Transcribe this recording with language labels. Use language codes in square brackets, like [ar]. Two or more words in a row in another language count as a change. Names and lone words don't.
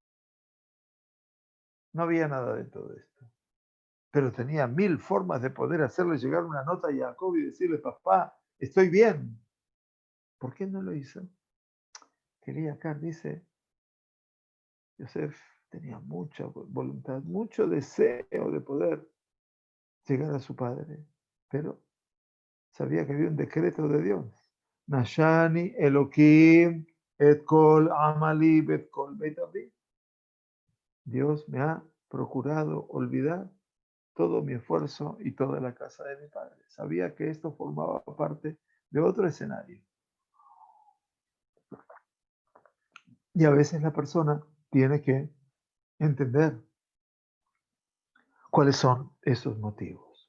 [es] No había nada de todo esto. Pero tenía 1000 formas de poder hacerle llegar una nota a Jacob y decirle, papá, estoy bien. ¿Por qué no lo hizo? Quería acá, dice, Yosef tenía mucha voluntad, mucho deseo de poder llegar a su padre, pero sabía que había un decreto de Dios. [he] נשני אלהים את כל עמלי בת כל בית אבי. [es] Dios me ha procurado olvidar todo mi esfuerzo y toda la casa de mi padre. Sabía que esto formaba parte de otro escenario. Y a veces la persona tiene que entender cuáles son esos motivos.